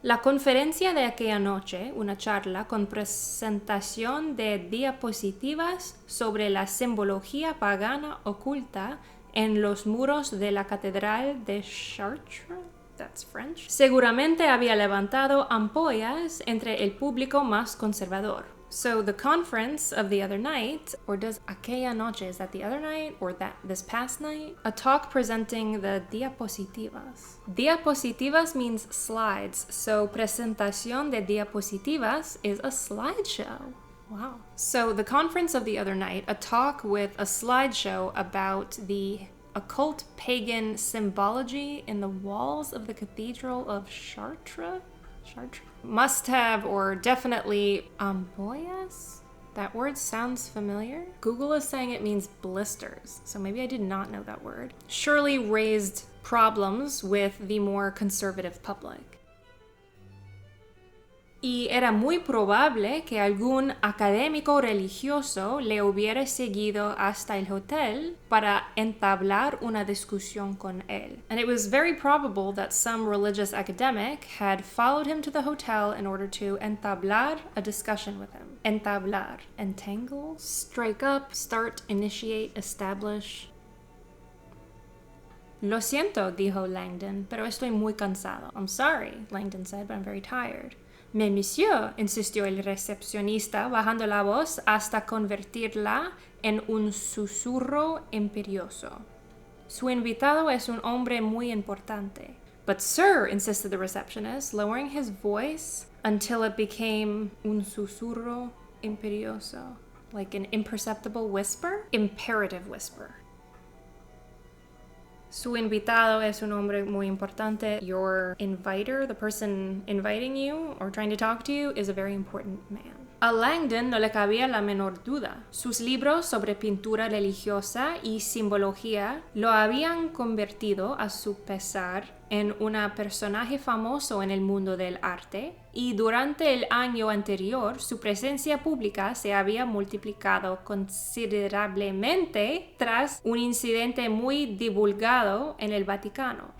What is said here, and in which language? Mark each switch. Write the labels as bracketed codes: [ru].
[es] La conferencia de aquella noche, una charla con presentación de diapositivas sobre la simbología pagana oculta en los muros de la catedral de Chartres. [en] That's French. [es] Seguramente había levantado ampollas entre el público más conservador. [en] So the conference of the other night, or does [es] aquella noche, [en] is that the other night or this past night? A talk presenting the diapositivas. Diapositivas means slides, so [es] presentación de diapositivas [en] is a slideshow. Wow. So the conference of the other night, a talk with a slideshow about the occult pagan symbology in the walls of the Cathedral of Chartres? Must have or definitely ampollas? That word sounds familiar. Google is saying it means blisters, so maybe I did not know that word. Surely raised problems with the more conservative public. [es] Y era muy probable que algún académico religioso le hubiera seguido hasta el hotel para entablar una discusión con él. [en] And it was very probable that some religious academic had followed him to the hotel in order to entablar a discussion with him. Entablar, entangle, strike up, start, initiate, establish. [es] Lo siento, dijo Langdon, pero estoy muy cansado. [en] I'm sorry, Langdon said, but I'm very tired. [fr] Mais monsieur, [es] insistió el recepcionista, bajando la voz hasta convertirla en un susurro imperioso. Su invitado es un hombre muy importante. [en] But sir, insisted the receptionist, lowering his voice until it became [es] un susurro imperioso, [en] like an imperceptible whisper, imperative whisper. [es] Su invitado es un hombre muy importante. [en] Your inviter, the person inviting you or trying to talk to you, is a very important man. [es] A Langdon no le cabía la menor duda. Sus libros sobre pintura religiosa y simbología lo habían convertido, a su pesar, en un personaje famoso en el mundo del arte, y durante el año anterior su presencia pública se había multiplicado considerablemente tras un incidente muy divulgado en el Vaticano.